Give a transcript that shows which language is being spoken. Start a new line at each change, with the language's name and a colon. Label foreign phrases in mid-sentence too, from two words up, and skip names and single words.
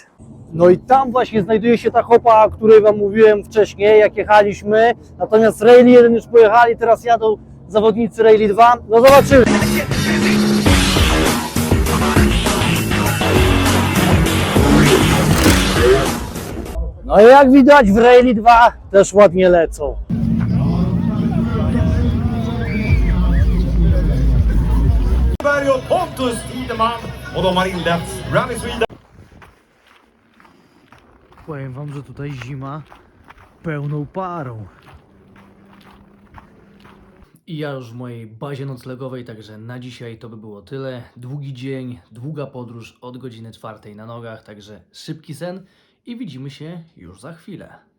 Polish: No i tam właśnie znajduje się ta chopa, o której Wam mówiłem wcześniej, jak jechaliśmy, natomiast Rally 1 już pojechali, teraz jadą zawodnicy Rally 2, no zobaczymy. No i jak widać w Rally 2 też ładnie lecą.
Swedish: Pontus Tideman och de har inlett Rally Sweden.
Polish: Powiem Wam, że tutaj zima pełną parą. I ja już w mojej bazie noclegowej, także na dzisiaj to by było tyle. Długi dzień, długa podróż od godziny 4 na nogach, także szybki sen i widzimy się już za chwilę.